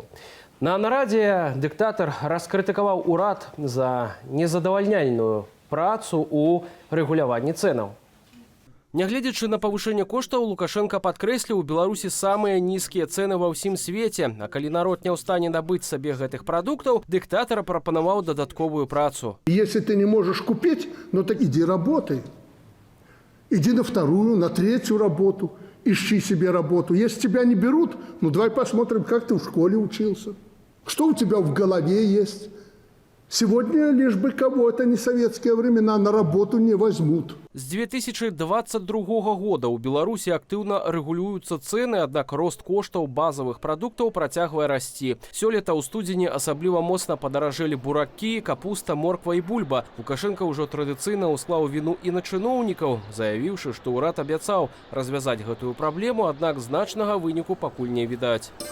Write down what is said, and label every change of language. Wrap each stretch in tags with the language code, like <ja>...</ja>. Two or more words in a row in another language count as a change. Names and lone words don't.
<be>На нарадзе дыктатар раскрытыкаваў урад за незадавальняльную працу ў рэгуляванні цэнаў. Нягледзячы на павышэнне коштаў, Лукашенко падкрэсліў, у Беларусі самыя нізкія цэны ва ўсім свеце. А калі народ не ў стане набыць сабе гэтых прадуктаў, дыктатар прапанаваў дадатковую працу.</be> <ru>Если ты не можешь купить, ну так иди работай. Иди на вторую, на третью работу, ищи себе работу. Если тебя не берут, ну давай посмотрим, как ты в школе учился. Что у тебя в голове есть. Сегодня лишь бы кого-то не советские времена на работу не возьмут.</ru> <be>З 2022 года ў Беларусі актыўна рэгулююцца цэны, аднак рост коштаў базавых прадуктаў працягвае расці. Сёлета ў студзені асабліва моцна падаражэлі буракі, капуста, морква і бульба. Лукашенко ўжо традыцыйна ўсклаў віну і на чыноўнікаў, заявіўшы, што ўрад абяцаў развязаць гэтую праблему, аднак значнага выніку пакуль не відаць.</be>